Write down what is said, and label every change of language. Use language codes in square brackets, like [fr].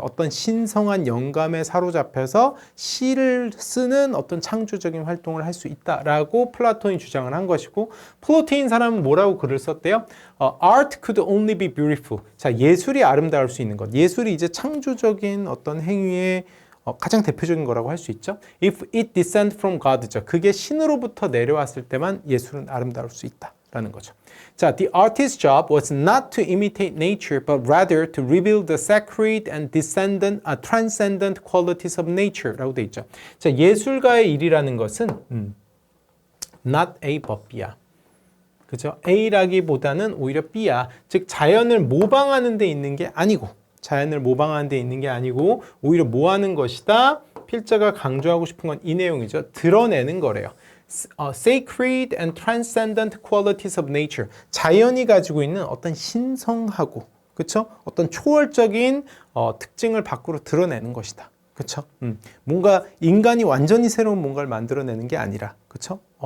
[ko] 어떤 신성한 영감에 사로잡혀서 시를 쓰는 어떤 창조적인 활동을 할 수 있다라고 플라톤이 주장을 한 것이고 플로틴 사람은 뭐라고 글을 썼대요? [en] Art could only be beautiful. [ko] 자, 예술이 아름다울 수 있는 것. 예술이 이제 창조적인 어떤 행위의 가장 대표적인 거라고 할 수 있죠. [en] If it descend from God죠. [ko] 그게 신으로부터 내려왔을 때만 예술은 아름다울 수 있다라는 거죠. [en] 자, the artist's job was not to imitate nature, but rather to reveal the sacred and transcendent qualities of nature [ko] 라고 돼 있죠. 자, 예술가의 일이라는 것은 [en] not A but B [ko] 야. 그죠? A라기보다는 오히려 B야. 즉 자연을 모방하는 데 있는 게 아니고, 자연을 모방하는 데 있는 게 아니고 오히려 뭐 하는 것이다? 필자가 강조하고 싶은 건 이 내용이죠. 드러내는 거래요. [en] Sacred and transcendent qualities of nature. [ko] 자연이 가지고 있는 어떤 신성하고, 그쵸? 어떤 초월적인 특징을 밖으로 드러내는 것이다. 그쵸? 뭔가 인간이 완전히 새로운 뭔가를 만들어내는 게 아니라, 그쵸?